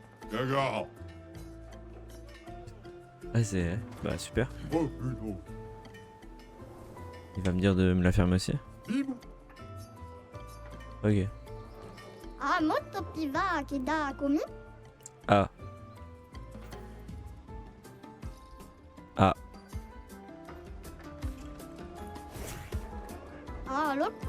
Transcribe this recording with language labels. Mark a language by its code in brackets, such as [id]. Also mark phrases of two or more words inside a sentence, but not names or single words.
[fr] Gaga. Ah c'est... Bah super. Oh, putain. Il va me dire de me la fermer aussi. Bim. Ok. あ、もっとピバーキダーコミ Ah. Ah. あ、ロッコ